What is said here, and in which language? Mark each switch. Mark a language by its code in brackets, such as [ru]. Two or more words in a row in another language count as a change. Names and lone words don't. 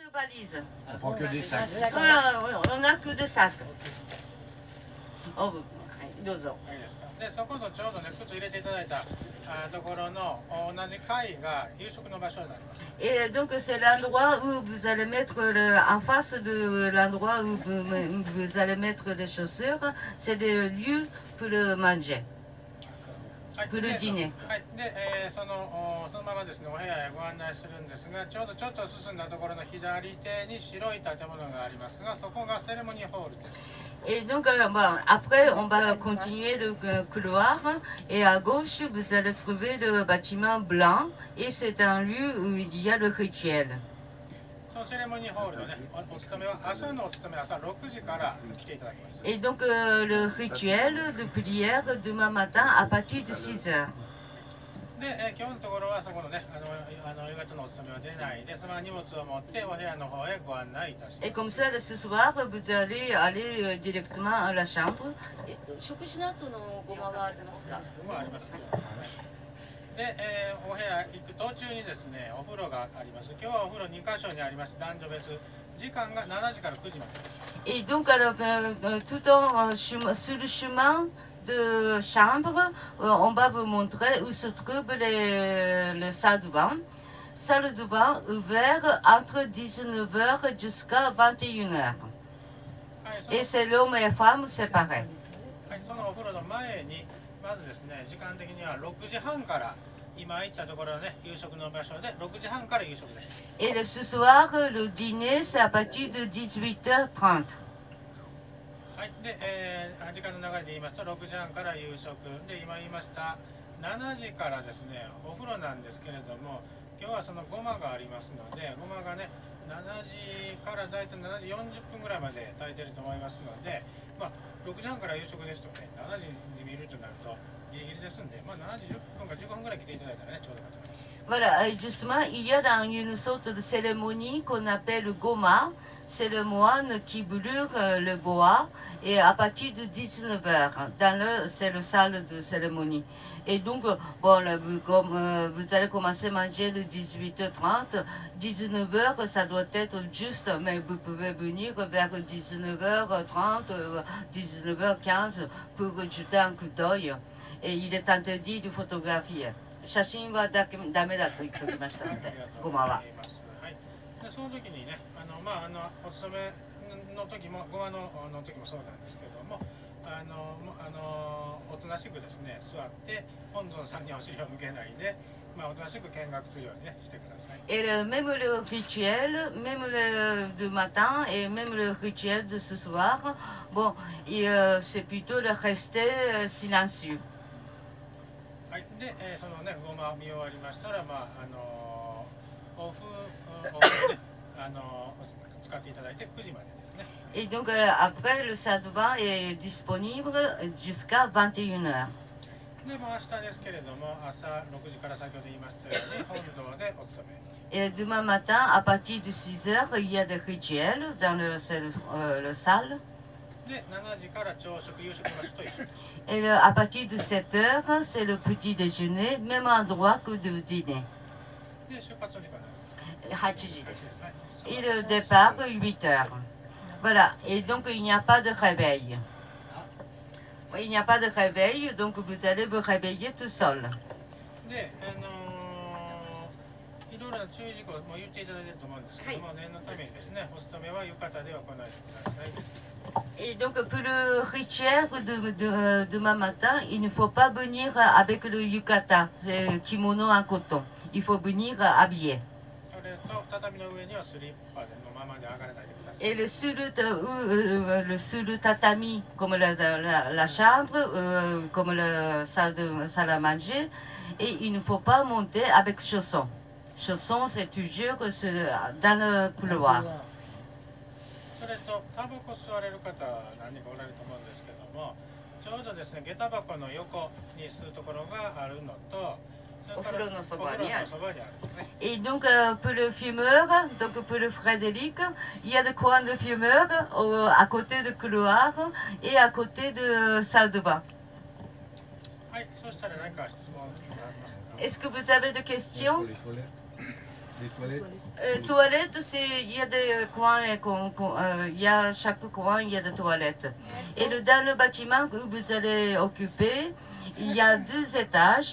[fr] valise. On prend que des sacs. Voilà, on n'a que des sacs. [ja] Oh, どうぞ。で、そこのちょうどね、靴入れていただいたところの同じ階が夕食の場所になります。 [fr] Et donc c'est l'endroit où vous allez mettre en face de l'endroit où vous allez mettre les chaussures, c'est des lieux pour le manger, pour le dîner. [ja] はい。で、そのままですね、お部屋へご案内するんですが、ちょっと進んだところの左手に白い建物がありますが、そこがセレモニーホールです。 [fr] Et donc, après, on va continuer le couloir. Et à gauche, vous allez trouver le bâtiment blanc. Et c'est un lieu où il y a le rituel. [ja] そのセレモニーホールのね、お勤めは朝のお勤めは朝6時から来ていただきます。 [fr] Et donc, le rituel de prière demain matin à partir de 6 heures. [ja] で、今日のところはそこのね、夕方のお勤めは出ないで、その荷物を持ってお部屋の方へご案内いたします。 [fr] Et comme ça, ce soir, vous allez aller directement à la chambre. [ja] 食事の後のごまはありますか？ごまあります。で、お部屋行く途中にですね、お風呂があります。今日はお風呂2カ所にあります。男女別。時間が7時から9時までです。 [fr] Et donc, alors, tout sur le chemin de chambre, on va vous montrer où se trouve le salle de bain. Salle de bain ouverte entre 19h jusqu'à 21h. Et c'est l'homme et la femme séparés. [ja] はい、そのお風呂の前に、まずですね、時間的には6時半から、今行ったところね、夕食の場所で6時半から夕食です。 [fr] Et ce soir, le dîner, c'est à partir de 18h30. [ja] はい、で、時間の流れで言いますと6時半から夕食で、今言いました7時からですね、お風呂なんですけれども、今日はそのごまがありますので、ごまがね、7時からだいたい7時40分ぐらいまで炊いてると思いますので、まあ、6時半から夕食ですとね、7時に見るとなるとギリギリですんで、まあ、7時10分か15分ぐらい来ていただいたらね、ちょうどいいと思います。 [fr] Voilà, justement, il y a dans une sorte de cérémonie qu'on appelle goma. C'est le moine qui brûle le bois et à partir de 19h, c'est le salle de cérémonie. Et donc, bon, vous allez commencer à manger de 18h30, 19h, ça doit être juste, mais vous pouvez venir vers 19h30, 19h15 pour jeter un coup d'œil. Et il est interdit de photographier. [ja] 写真はダメだと言っておりましたので、ごまは。でその時にね、お勤めの時も、ごまの時もそうなんですけども、おとなしくですね、座って、本尊さんにお尻を向けないで、おとなしく見学するようにね、してください。 [fr] Et même le rituel, même le du matin et même le rituel de ce soir, bon, c'est plutôt de rester silencieux. [ja] はい、で、そのね、ごま見終わりましたら、お風呂ね、使っていただいて9時までですね。 [fr] Et donc après le salle de bain est disponible jusqu'à 21h. [ja] で、明日ですけれども、朝6時から先ほど言いましたように、本堂でお勤め。 [fr] Et demain matin, à partir de 6h, il y a des rituels dans le salle. [ja] で、7時から朝食、夕食の場所と一緒です。 [fr] Et à partir de 7h, c'est le petit déjeuner, même endroit que le dîner. [ja] で、出発の時間です。 8時です。 [fr] Et le départ, 8h. Voilà. Et donc, il n'y a pas de réveil. Il n'y a pas de réveil, donc vous allez vous réveiller tout seul. [ja] で、いろいろな注意事項も言っていただいていると思うんですけども、念のためにですね、お勤めは浴衣で行ってください。 [fr] Et donc pour le rituel de demain matin, il ne faut pas venir avec le yukata, le kimono en coton. Il faut venir habillé. Et le sur le tatami, comme la chambre, comme la salle à manger, et il ne faut pas monter avec chaussons. Chaussons, c'est toujours dans le couloir. [ja] それとタバコ吸われる方何人かおられると思うんですけども、ちょうどですね、下駄箱の横に吸うところがあるのと、お風呂のそばにある。お風呂のそばにあるんですね。 [fr] Et donc pour le fumeur, donc pour le Frédéric, il y a des coins de fumeurs à côté du couloir et à côté de salle de bain. [ja] はい、そしたら何か質問がありますか？ [fr] Est-ce que vous avez des questions? Les toilettes? Toilettes, il y a des coins, il y a chaque coin, il y a des toilettes. Et dans le bâtiment que vous allez occuper, il y a 2 étages.